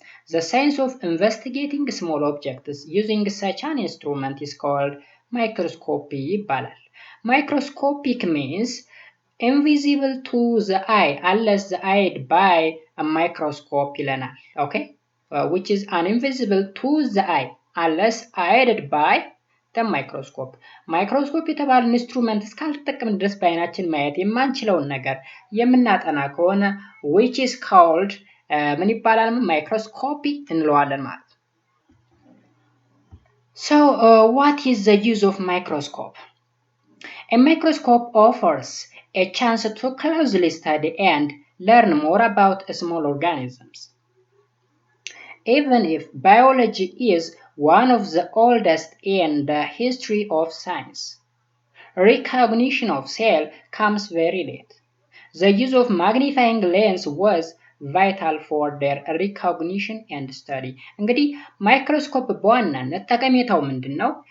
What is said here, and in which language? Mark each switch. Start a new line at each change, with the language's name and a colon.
English: The science of investigating small objects using such an instrument is called microscopy
Amharic: ይባላል።
English: Microscopic means invisible to the eye unless the eyed by a microscope
Amharic: ይለናል።
English: Okay? Which is invisible to the eye unless eyed by the microscope.
Amharic: ማይክሮስኮፕ የተባለ ኢንስትሩመንት እስካልተጠቀምን ድረስ በአይናችን ማየት የማንችለውን ነገር የምናጠና ከሆነ
English: which is called
Amharic: ምን ይባላል? ማይክሮስኮፒ እንለዋለን ማለት ነው።
English: So what is the use of microscope? A microscope offers a chance to closely study and learn more about small organisms. Even if biology is one of the oldest in the history of science, recognition of cell comes very late. The use of magnifying lens was vital for their recognition and study.
Amharic: እንግዲህ ማይክሮስኮፕ በዋናነት ጠቀሜታው ምንድነው?